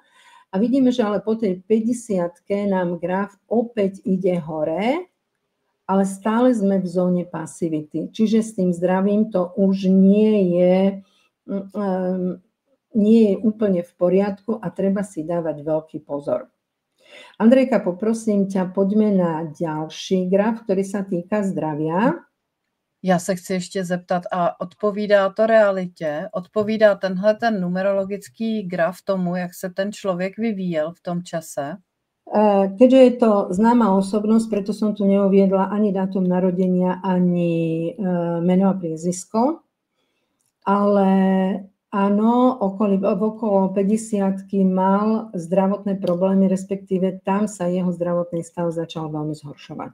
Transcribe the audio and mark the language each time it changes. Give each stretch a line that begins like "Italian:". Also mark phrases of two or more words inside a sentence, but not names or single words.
Slovak: A vidíme, že ale po tej 50-ke nám graf opäť ide hore, ale stále sme v zóne pasivity. Čiže s tým zdravím to už nie je úplne v poriadku a treba si dávať veľký pozor. Andrejka, poprosím ťa, poďme na ďalší graf, ktorý sa týka zdravia.
Czech: Já se chci ještě zeptat, a odpovídá to realitě? Odpovídá tenhle ten numerologický graf tomu, jak se ten člověk vyvíjel v tom čase?
Slovak: Keďže je to známa osobnosť, preto som tu neuviedla ani dátum narodenia, ani meno a priezvisko, ale áno, okolo 50-ky mal zdravotné problémy, respektíve tam sa jeho zdravotný stav začal veľmi zhoršovať.